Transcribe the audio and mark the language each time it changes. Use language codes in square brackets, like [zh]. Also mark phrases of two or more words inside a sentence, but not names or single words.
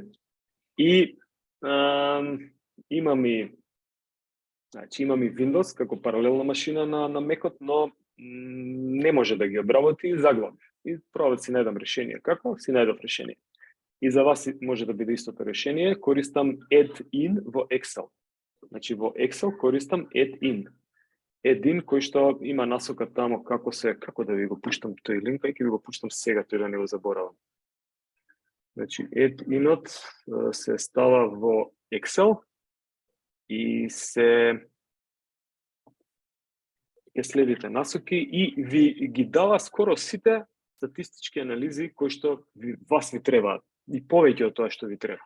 [mk] И имам и Windows како паралелна машина на Mac-от, но не може да ги обработи и заглавив. И пробав да си најдам решение. Како? Си најдов решение. И за вас може да биде истото решение. Користам add-in во Excel. Значи во Excel користам add-in. Add-in кој што има насока тамо како да ви го пуштам тој линк, ќе ви го пуштам сега, тој да не го заборавам. Значи add-inот се става во Excel и се ќе следите насоки и ви ги дава скоро сите статистички анализи кои што вас ви требаат и повеќе од тоа што ви треба.